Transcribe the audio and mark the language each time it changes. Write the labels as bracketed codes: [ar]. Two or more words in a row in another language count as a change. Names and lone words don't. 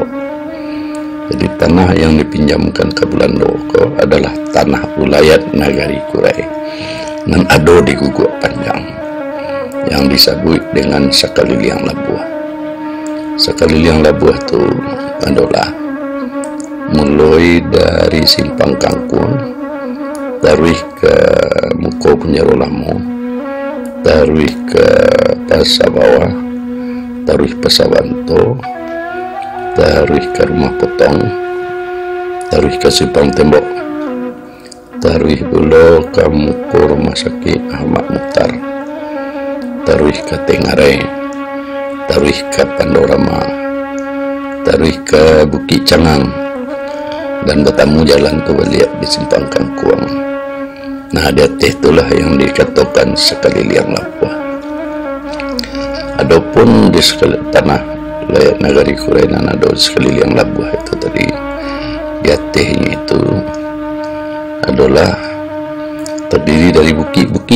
[id] Jadi tanah yang dipinjamkan ke Belanda adalah tanah wilayah negari Kurei dan ada di Guguk Panjang yang disebut dengan Sakaliliang Labuh. Sakaliliang Labuh itu adalah mulai dari Simpang Kangkung, taruh ke Muko Penjaro Lamo, taruh ke Pasar Bawah, taruh Pasawanto, taruh ke Rumah Potong, taruh ke Simpang Tembok, taruh pula ke Muko Rumah Sakit Ahmad Mukhtar, taruh ke Tengare, taruh ke Pandorama, taruh ke Bukit Cangang, dan bertemu jalan tu balik di Simpang Kangkung. Nah, di atas itulah yang dikatakan Sakaliliang Labuh. Adapun di tanah negari Kurei dan ada Sakaliliang Labuh itu tadi, di atasnya itu adalah terdiri dari bukit-bukit.